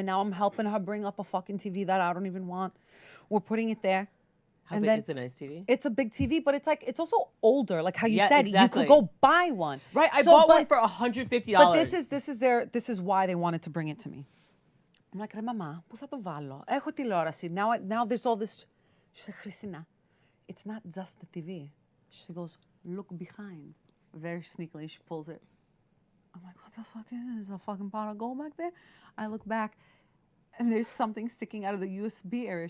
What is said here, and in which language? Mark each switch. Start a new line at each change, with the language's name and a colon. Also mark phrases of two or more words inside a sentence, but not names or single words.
English: Now I'm helping her bring up a fucking TV that I don't even want. We're putting it there. How and big then is a nice TV? it's a big TV, but it's like it's also older. Like how you Yeah, said, exactly. you could go buy one. Right, I So, bought but- one for $150. But this is why they wanted to bring it to me. I'm like,
Greek: ρε μαμά, πού θα το βάλω? Έχω τηλεόραση.
English: Now there's all this. She said, Christina, it's not just the TV. She goes, look behind. Very sneakily, she pulls it. I'm like, what the fuck is this? A fucking pot of gold back there? I look back, and there's something sticking out of the USB area.